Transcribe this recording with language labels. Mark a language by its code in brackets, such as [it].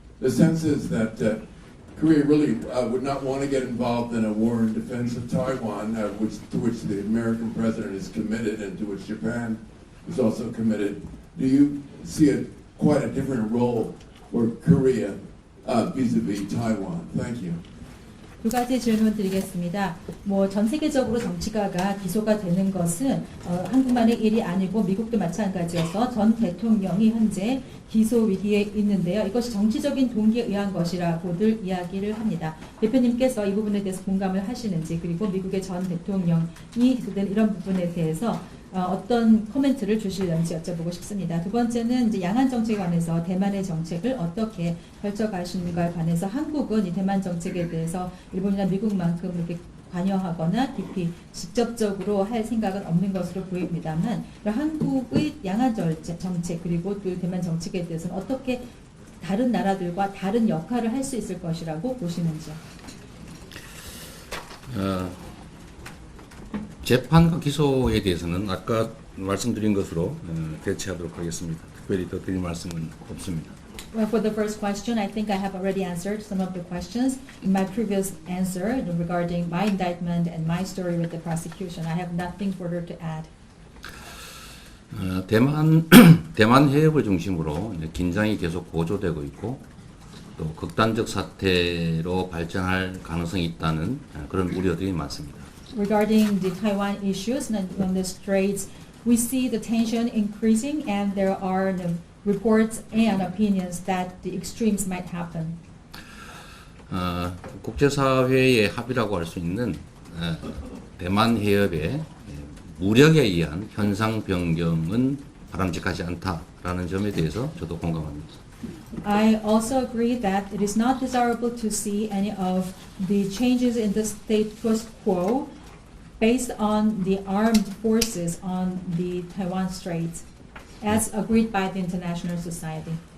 [en] The sense is that Korea really would not want to get involved in a war in defense of Taiwan, to which the American president is committed and to which Japan is also committed. Do you see quite a different role for Korea vis-a-vis Taiwan? Thank you. [ko] 두 가지 질문 드리겠습니다. 전 세계적으로 정치가가 기소가 되는 것은 한국만의 일이 아니고 미국도 마찬가지여서 전 대통령이 현재 기소 위기에 있는데요. 이것이 정치적인 동기에 의한 것이라고들 이야기를 합니다. 대표님께서 이 부분에 대해서 공감을 하시는지, 그리고 미국의 전 대통령이 기소된 이런 부분에 대해서 어떤 코멘트를 주실는지 여쭤보고 싶습니다. 두 번째는 이제 양안 정책에 관해서 대만의 정책을 어떻게 펼쳐가시는가에 관해서 한국은 이 대만 정책에 대해서 일본이나 미국만큼 이렇게 관여하거나 깊이 직접적으로 할 생각은 없는 것으로 보입니다만, 한국의 양안 정책 그리고 또 대만 정책에 대해서는 어떻게 다른 나라들과 다른 역할을 할 수 있을 것이라고 보시는지요? 재판과 기소에 대해서는 아까 말씀드린 것으로 대체하도록 하겠습니다. 특별히 더 드릴 말씀은 없습니다. [en] Well, for the first question, I think I have already answered some of the questions in my previous answer regarding my indictment and my story with the prosecution. I have nothing further to add. [ko] 대만 해협을 중심으로 긴장이 계속 고조되고 있고 또 극단적 사태로 발전할 가능성이 있다는 그런 우려들이 많습니다. [en] Regarding the Taiwan issues on the straits, we see the tension increasing, and there are reports and opinions that the extremes might happen. [ko] 국제사회의 합의라고 할 수 있는 대만 해협의 무력에 의한 현상 변경은 바람직하지 않다라는 점에 대해서 저도 공감합니다. [en] I also agree that it is not desirable to see any of the changes in the status quo based on the armed forces on the Taiwan Strait, as agreed by the international society.